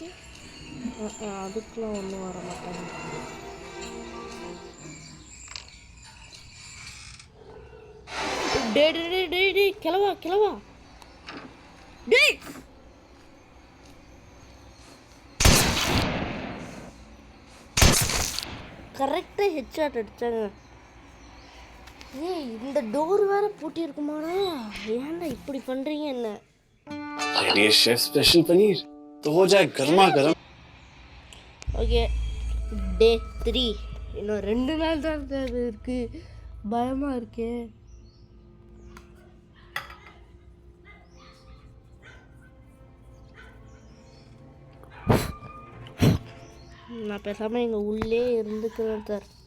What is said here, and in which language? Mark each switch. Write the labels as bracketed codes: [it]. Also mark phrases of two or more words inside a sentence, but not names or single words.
[ta] அதுக்கெலாம் ஒன்றும் வர மாட்டாங்க. டே டே டே டே டே கிளவா கிளவா டே. கரெக்டாக ஹெட்ஷாட் அடித்தாங்க. ஏய் இந்த டோர் வேற பூட்டி இருக்குமாடா, ஏன்டா இப்படி பண்ணுறீங்க என்ன? [hi] ये [en] chef special [hi] पनीर तो हो जाए गर्मा गर्म. [en] okay day [ta] 3, இன்னும் 2 நாள் தான் இருக்கு, பயமாக இருக்கே. நான் பேசாமல் எங்கள் உள்ளே இருந்துக்கிறேன் சார்.